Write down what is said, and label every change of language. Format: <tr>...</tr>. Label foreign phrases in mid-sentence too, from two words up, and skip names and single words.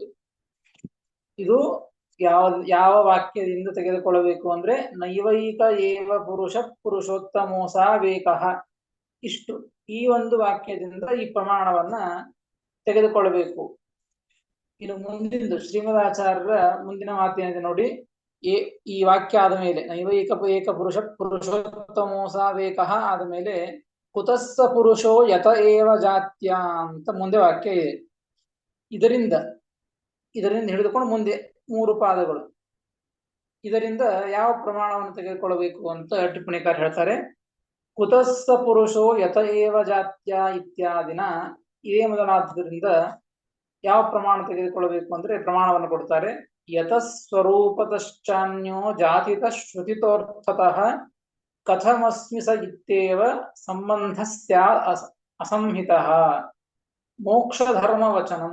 <kn>ಇದು ಯಾವ ಯಾವ ವಾಕ್ಯದಿಂದ ತೆಗೆದುಕೊಳ್ಳಬೇಕು ಅಂದ್ರೆ</kn> <sa>ನೈವೈಕ ಏವ ಪುರುಷ ಪುರುಷೋತ್ತಮೋಸ ವೇಕಃ,</sa> <kn>ಇಷ್ಟು ಈ ಒಂದು ವಾಕ್ಯದಿಂದ ಈ ಪ್ರಮಾಣವನ್ನ ತೆಗೆದುಕೊಳ್ಳಬೇಕು. ಇನ್ನು ಮುಂದಿಂದು ಶ್ರೀಮದಾಚಾರ್ಯರ ಮುಂದಿನ ಮಾತೇನಿದೆ ನೋಡಿ. ಈ ವಾಕ್ಯ ಆದ ಮೇಲೆ</kn> <sa>ನೈವೈಕ ಏಕ ಪುರುಷ ಪುರುಷೋತ್ತಮೋಸ ವೇಕಃ</sa> <kn>ಆದ ಮೇಲೆ</kn> <sa>ಕುತಸ್ಸ ಪುರುಷೋ ಯತ ಏವ ಜಾತ್ಯ</sa> <kn>ಅಂತ ಮುಂದೆ ವಾಕ್ಯ ಇದೆ. ಇದರಿಂದ ಹಿಡಿದುಕೊಂಡು ಮುಂದೆ 3 ಪಾದಗಳು. ಇದರಿಂದ ಯಾವ ಪ್ರಮಾಣವನ್ನು ತೆಗೆದುಕೊಳ್ಳಬೇಕು ಅಂತ ಟಿಪ್ಪಣಿಕಾರ ಹೇಳ್ತಾರೆ.</kn> <sa>ಕುತಸ್ಸ ಪುರುಷೋ ಯತ ಏವ ಜಾತ್ಯ ಇತ್ಯಾದಿನ</sa> <kn>ಇದೇ ಮೊದಲಾದ್ದರಿಂದ ಯಾವ ಪ್ರಮಾಣ ತೆಗೆದುಕೊಳ್ಳಬೇಕು ಅಂದ್ರೆ ಪ್ರಮಾಣವನ್ನು ಕೊಡ್ತಾರೆ.</kn> <sa>ಯತಸ್ವರೂಪತಶ್ಚಾನ್ಯೋ ಜಾತಿತ ಶ್ರುತಿತೋರ್ಥತಃ ಕಥಮಸ್ಮಿ ಸ ಇತ್ಯೇವ ಸಂಬಂಧ ಸ್ಯಾತ್ ಅಸಂಹಿತಃ ಮೋಕ್ಷ ಧರ್ಮ ವಚನಂ.</sa>